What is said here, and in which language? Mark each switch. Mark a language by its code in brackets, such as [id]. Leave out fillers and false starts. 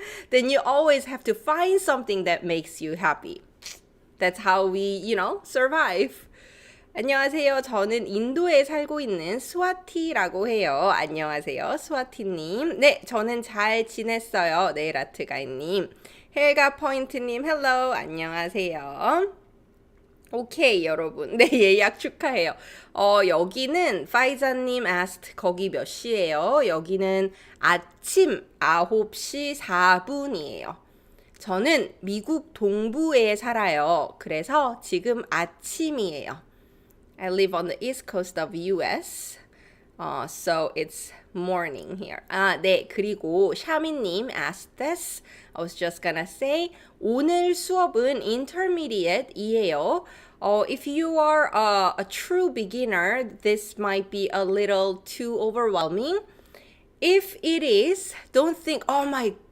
[en] Then you always have to find something that makes you happy. That's how we, survive. [ko] 안녕하세요. 저는 인도에 살고 있는 스와티라고 해요. 안녕하세요. 스와티님. 네, 저는 잘 지냈어요. 네일아트가이님. 헬가 포인트님, 헬로. 안녕하세요. 오케이, 여러분. 네, 예약 축하해요. 여기는 파이자님 asked 거기 몇 시예요? 여기는 아침 9시 4분이에요. 저는 미국 동부에 살아요. 그래서 지금 아침이에요. [en] I live on the east coast of US. So it's morning here. 네. 그리고 샤미님 asked this. I was just gonna say [ko] 오늘 수업은 intermediate이에요. [en] If you are a true beginner, this might be a little too overwhelming. If it is, don't think, oh my